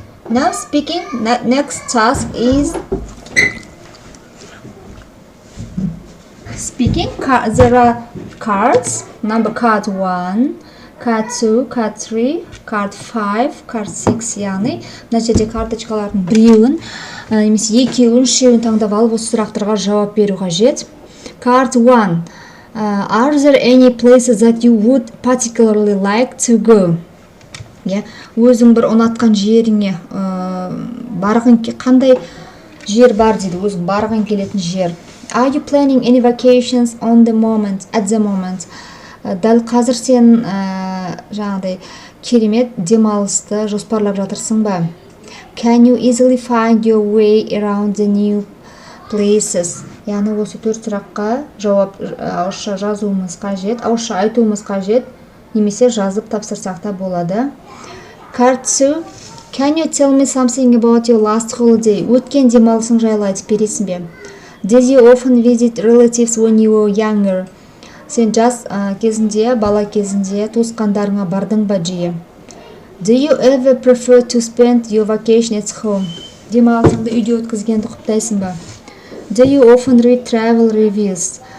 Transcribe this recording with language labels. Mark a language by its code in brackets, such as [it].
[en] Now speaking, next task is speaking. There are cards. Number card 1, card 2, card 3, card 5, card 6. [kk] Яғни мына жерде карточкалардың біреуін немесе екеуін, үшеуін таңдап алып осы сұрақтарға жауап беру қажет. [en] Card 1. Are there any places that you would particularly like to go? [kk] Өзің бір ұнатқан жеріңе барғың қандай жер бар дейді, өзің барғың келетін жер. [en] Are you planning any vacations at the moment? [kk] Дәл қазір сен жаңағыдай керемет демалысты жоспарлап жатырсың ба? [en] Can you easily find your way around the new places? [kk] Яғни осы 4 сұраққа жауап ауызша жазуымыз қажет, ауызша айтуымыз қажет, немесе жазып тапсырсақ та болады. [en] Card 2. Can you tell me something about your last holiday? [kk] Өткен демалысың жайлы айтып бересің бе? [en] Did you often visit relatives when you were younger? [kk] Сен жас кезінде, бала кезінде туысқандарыңа бардың ба жиі? [en] Do you ever prefer to spend your vacation at home? [kk] Демалысыңды үйде өткізгенді құптайсың ба? [en] Do you often read travel reviews?